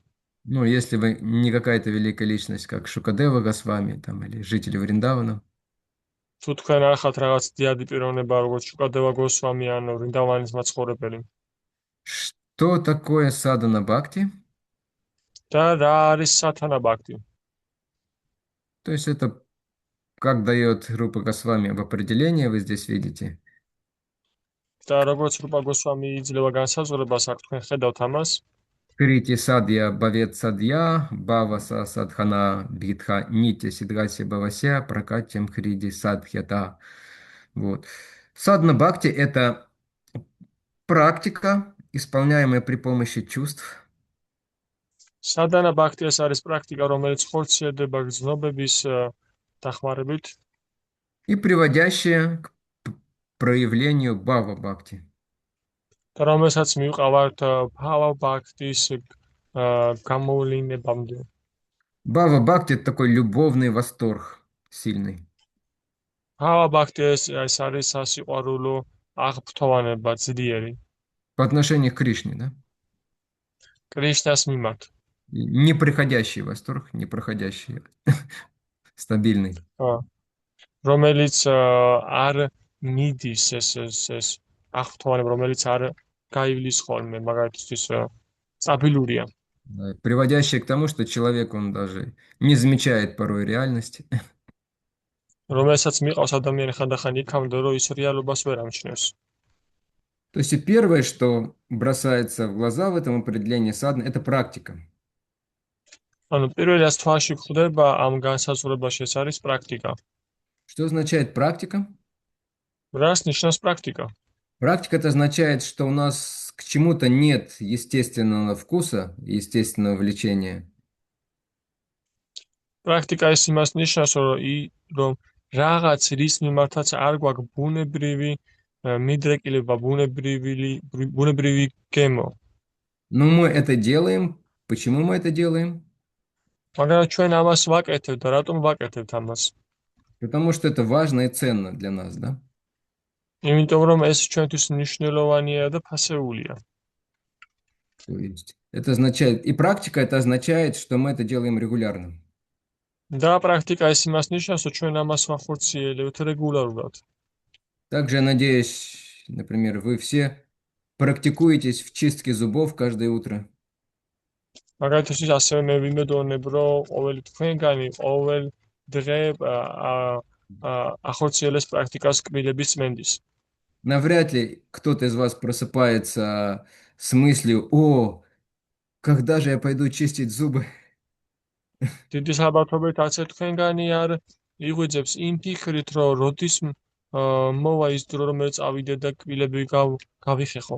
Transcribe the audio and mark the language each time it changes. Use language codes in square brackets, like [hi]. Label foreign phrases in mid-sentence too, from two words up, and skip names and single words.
[ru] Ну, если вы не какая-то великая личность, как Шукадева Госвами там, или жители Вриндавана, [ka] თუ თქვენ არ ხართ რაღაც დიადი პიროვნება, როგორც შუკადევა გოსვამი ან ვრინდავანის მაცხოვრებელი. [ru] что такое садана бхакти? [ka] და რა არის სათანა ბაქტი? [ru] То есть это, как дает Рупа Госвами в определении, вы здесь видите. [ka] და როგორც რუპა გოსვამი იძლევა განსაზღვრებას, აქ თქვენ ხედავთ ამას. Крити садья бавет садья, баваса садхана битха нитя сидгаси бавася, прокатям хриди садхята. [ru] Вот. Садхана бхакти – это практика, исполняемая при помощи чувств. [ka] სადანა ბაქტი ეს არის პრაქტიკა, რომელიც ხორციელდება გრძნობების დახმარებით [ru] И приводящая к проявлению бхава бхакти. [ka] და რომელსაც მივყავართ ფავა ბაქტის გამოვლინებამდე. [ru] Бхава бхакти – это такой любовный восторг сильный. [ka] ფავა бхакти ეს არის სასიყვარულო აღფრთოვანება ძლიერი. [ru] По отношению к Кришне, да? [ka] კრიშნას მიმართ. [ru] Неприходящий восторг, непроходящий, стабильный. [ka] რომელიც არ მიდის ეს აღფრთოვანება, რომელიც არ გაივლის ხოლმე, მაგალითისთვის სტაბილურია. [ru] Приводящий к тому, что человек, он даже не замечает порой реальности. [ka] რომელსაც მიყავს ადამიანი ხანდახან იქამდე, რომ ის რეალობას ვერ ამჩნევს. [ru] То есть и первое, что бросается в глаза в этом определении садханы, это практика. [ka] ანუ პირველი რაც თვალში გვხვდება ამ განსაზღვრებაში ეს არის პრაქტიკა. [ru] Что означает практика? [ka] რას ნიშნავს პრაქტიკა? [ru] Практика это означает, что у нас к чему-то нет естественного вкуса, естественного влечения. [ka] პრაქტიკა ის იმას ნიშნავს, რომ რაღაც რის მიმართაც არ გვაქვს ბუნებრივი მიდრეკილება, ბუნებრივი გემო. [ru] Но мы это делаем. Почему мы это делаем? [ka] მაგრამ ჩვენ ამას ვაკეთებთ და რატომ ვაკეთებთ ამას? [ru] Потому что это важно и ценно для нас, да? [ka] იმიტომ რომ ეს ჩვენთვის მნიშვნელოვანია და ფასეულია. [ru] То есть это означает, и практика это означает, что мы это делаем регулярно. [ka] და პრაქტიკა ის имас ნიშნავს, რომ ჩვენ ამას ვახორციელებთ რეგულარულად. [ru] Также я надеюсь, например, вы все практикуетесь в чистке зубов каждое утро. [ka] მაგალითისთვის ასევე მე ვიმედოვნებ, რომ ყოველი თქვენგანი ყოველ დღე ახორციელებს პრაქტიკას კბილების წმენდის. [ru] Навряд ли кто-то из вас просыпается с мыслью, о, когда же я пойду чистить зубы? [ka] დიდი საბათობით არც ერთ თქვენგანი არ იღვიძებს იმ ფიქრით, რომ როდის მოვა ის დრო, რომ მე წავიდე და კბილები გავიხეხო.